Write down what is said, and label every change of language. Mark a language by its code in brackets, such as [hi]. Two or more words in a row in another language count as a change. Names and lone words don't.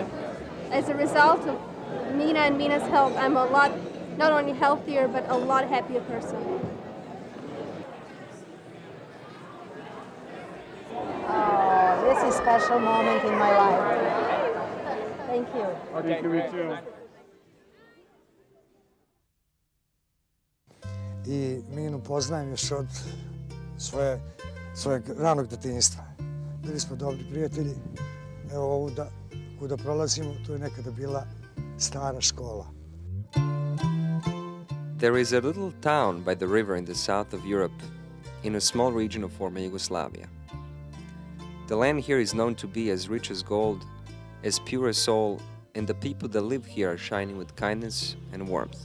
[en] As a result of Mina and Mina's help, I'm a lot, not only healthier, but a lot happier person. Oh, this is a special moment in my life. Thank you. Okay, thank you. [sr] I Minu poznajem još od svojeg ranog detinjstva. Bili smo dobri prijatelji. Evo ovuda kuda prolazimo, tu je nekada bila stara škola. [en] There is a little town by the river in the south of Europe, in a small region of former Yugoslavia. The land here is known to be as rich as gold, as pure as soul, and the people that live here are shining with kindness and warmth.